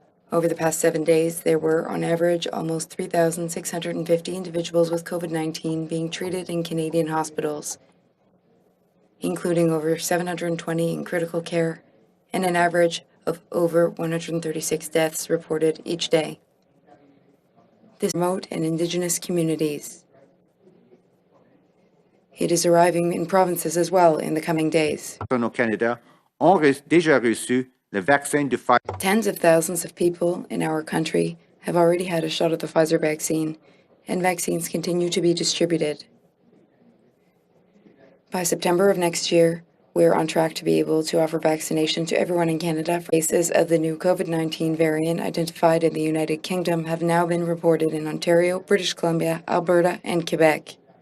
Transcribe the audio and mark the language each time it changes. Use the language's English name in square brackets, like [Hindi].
[English] Over the past 7 days, there were, on average, almost 3,650 individuals with COVID-19 being treated in Canadian hospitals, including over 720 in critical care and an average of over 136 deaths reported each day. This remote and Indigenous communities. It is arriving in provinces as well in the coming days. [French] Au Canada ont déjà reçu le vaccin de Pfizer. [English] Tens of thousands of people in our country have already had a shot of the Pfizer vaccine, and vaccines continue to be distributed. By September of next year, we are on track to be able to offer vaccination to everyone in Canada. Cases of the new COVID-19 variant identified in the United Kingdom have now been reported in Ontario, British Columbia, Alberta, and Quebec.